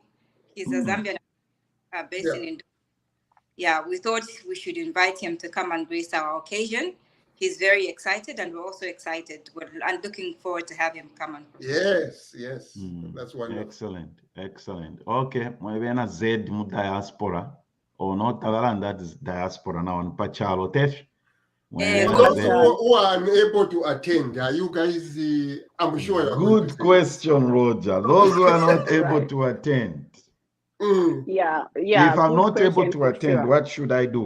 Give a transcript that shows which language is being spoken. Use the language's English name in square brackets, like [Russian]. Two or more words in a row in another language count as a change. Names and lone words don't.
[English] He's a Zambian based in Indonesia. Yeah, we thought we should invite him to come and grace our occasion. He's very excited, and we're also excited. I'm looking forward to have him come and Yes. That's wonderful. Excellent. Okay, [Bemba] mwebena Z mu diaspora [English] or not that is diaspora now on Pachalo Tef. Those who are unable to attend, are you guys? I'm sure. Good question, Roger. Those who are not able to attend. Yeah. If I'm not able to attend, what should I do?